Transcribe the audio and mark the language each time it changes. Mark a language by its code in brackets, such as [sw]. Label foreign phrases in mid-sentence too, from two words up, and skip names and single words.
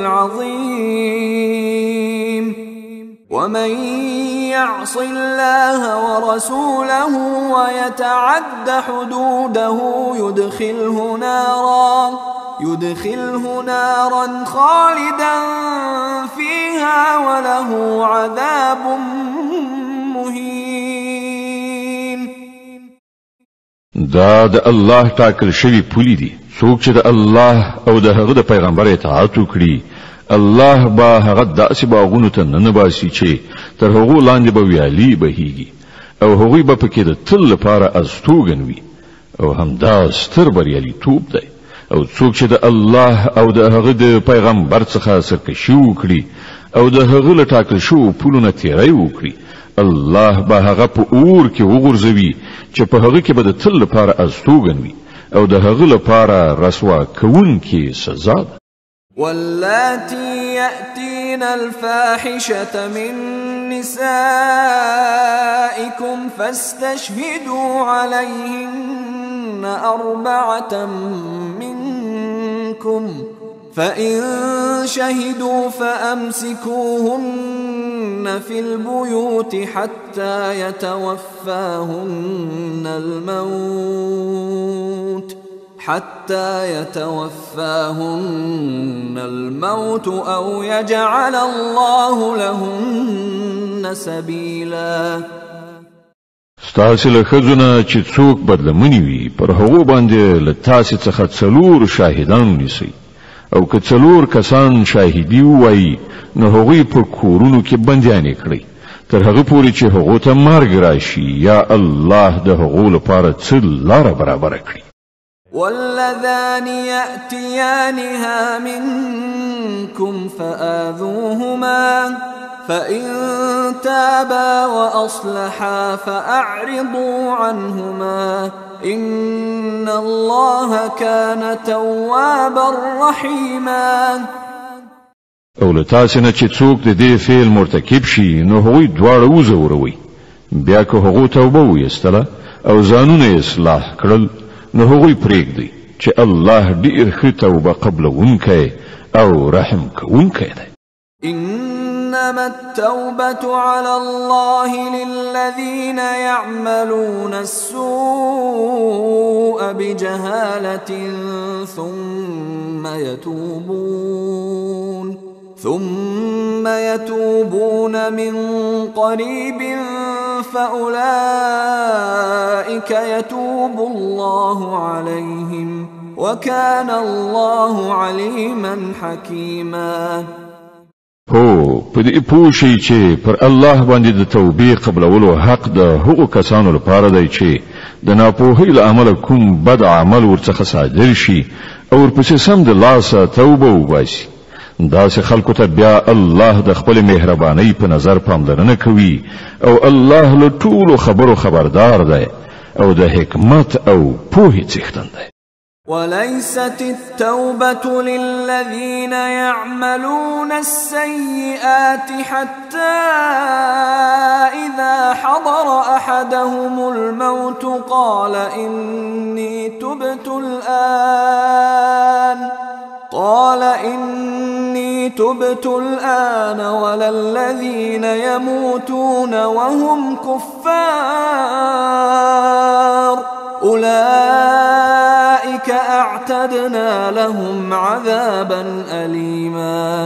[ar] العظيم ومن يعص الله ورسوله ويتعد حدوده يدخله نارا خالدا فيها وله عذاب مهين [ps] دا د الله ټاکل شوی پولی دي څوک چې د الله او د هغه د پیغمبر اطاعت وکړي الله با هغه داسې باغونو ته ننباسي چې تر هغو لاندې به ویالي بهیږي او هغوی به پکې د تل لپاره استوګن وي او همدا ستر بریالیتوب دی او څوک چې د الله او د هغه د پیغمبر څخه سرکشي وکړي او د هغه له ټاکل شوو پولو نه تیری وکړي الله به هغه په اور کې وغورځوي چې په هغه کې به د تل لپاره استوګن وي او د هغه لپاره رسوا کوونکې سزا ده [ar] واللاتي يأتين الفاحشة من نسائكم فاستشهدوا عليهن 4 منكم فإن شهدوا فأمسكوهن في البيوت حتى حتى يتوفاهن الموت أو يجعل الله لهن سبيلا. [ps] ستاسې له ښځو نه چې څوک بدلمنې وي پر هغو باندې له تاسې څخه 4 شاهدان ونیسئ، او که 4 کسان شاهدي ووایي نو هغوی په کورونو کې بندیانې کړئ تر هغه پورې چې هغو ته مرګ راشي یا الله د هغو لپاره څه لاره برابره کړي. [ar] واللذان يأتيانها منكم فآذوهما فإن تابا وأصلحا فأعرضوا عنهما إن الله كان توابا رحيما. [ps] او له تاسې نه چې څوک د دې فعل مرتکب شي نو هغوی دواړه وځوروئ، بیا که هغو توبه ویستله او ځانونه اصلاح کړل نو هغوی پرېږدئ چې الله ډېر ښه توبه قبلونکی او رحم کوونکی دی. [ar] إنما التوبة على الله للذين يعملون السوء بجهالة ثم يتوبون من قريب فأولئك يتوب الله عليهم وكان الله عليما حكيما. [ps] هو په دې پوه شئ چې پر الله باندې د توبې قبلولو حق د هغو کسانو لپاره دی چې د ناپوهۍ له امله کوم بد عمل ورڅخه صادر شي او ورپسې سم د لاسه توبه وباسي. داسې خلکو ته بیا الله د خپل مهربانۍ په نظر پاملرنه کوي او الله له ټولو خبرو خبردار دی او د حکمت او پوهې څښتن دی. [ar] وليست التوبة للذين يعملون السيئات حتى إذا حضر أحدهم الموت قال إني تبت الآن ولا الذين يموتون وهم كفار أولئك اعتدنا لهم عذابا أليما.